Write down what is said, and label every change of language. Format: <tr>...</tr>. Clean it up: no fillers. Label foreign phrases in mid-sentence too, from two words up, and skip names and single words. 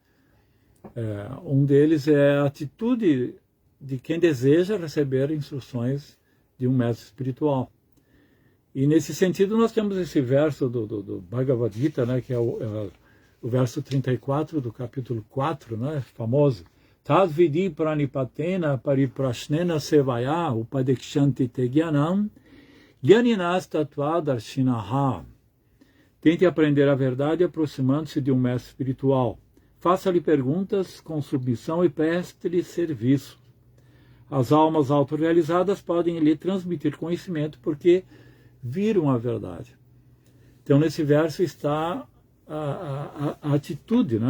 <pt>Um deles é a atitude de quem deseja receber instruções de um mestre espiritual. E nesse sentido nós temos esse verso do Bhagavad Gita, né, que é o verso 34 do capítulo 4, né, famoso.</pt> <sa>तद् विदि प्रणिपातेन परिप्रश्नेन सेवया उपदेक्षन्ति ते ज्ञानम् ज्ञानिनस् तत्त्व दर्शिनः.</sa> <pt>Tente aprender a verdade aproximando-se de um mestre espiritual. Faça-lhe perguntas com submissão e preste-lhe serviço. As almas autorrealizadas podem lhe transmitir conhecimento porque viram a verdade. Então, nesse verso está a atitude, né?</pt>